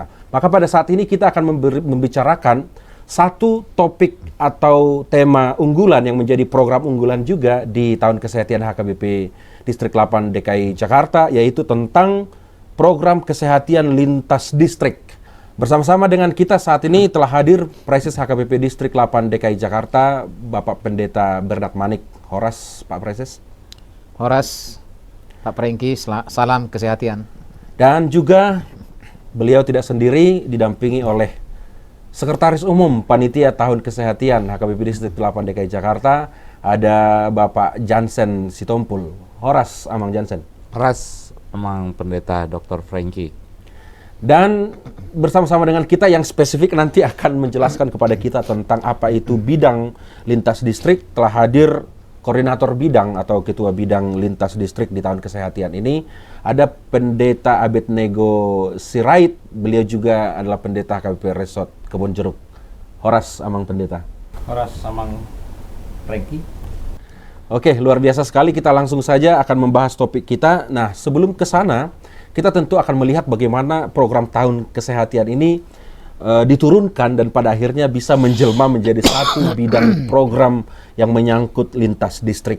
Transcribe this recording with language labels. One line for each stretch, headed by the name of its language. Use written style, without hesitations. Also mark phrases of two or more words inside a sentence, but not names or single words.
Indonesian: Maka pada saat ini kita akan membicarakan satu topik atau tema unggulan yang menjadi program unggulan juga di Tahun Kesehatian HKBP Distrik 8 DKI Jakarta, yaitu tentang program kesehatan lintas distrik. Bersama-sama dengan kita saat ini telah hadir Preses HKBP Distrik 8 DKI Jakarta, Bapak Pendeta Bernard Manik. Horas, Pak Preses. Horas, Pak Prengki, salam kesehatan. Dan juga beliau tidak sendiri, didampingi oleh Sekretaris Umum Panitia Tahun Kesehatian HKBP Distrik 8 DKI Jakarta, ada Bapak Jansen Sitompul.
Batak Toba: Horas, Amang Jansen. Horas, Amang Pendeta Dr. Franky.
Indonesian: Dan bersama-sama dengan kita yang spesifik nanti akan menjelaskan kepada kita tentang apa itu bidang lintas distrik, telah hadir koordinator bidang atau ketua bidang lintas distrik di Tahun Kesehatian ini, ada Pendeta Abednego Sirait. Beliau juga adalah pendeta HKBP Resort Kebon Jeruk.
Batak Toba: Horas, Amang
Indonesian: Pendeta.
Batak Toba: Horas, Amang Franky.
Indonesian: Oke, luar biasa sekali. Kita langsung saja akan membahas topik kita. Nah, sebelum ke sana, kita tentu akan melihat bagaimana program Tahun Kesehatian ini diturunkan dan pada akhirnya bisa menjelma menjadi satu bidang program yang menyangkut lintas distrik.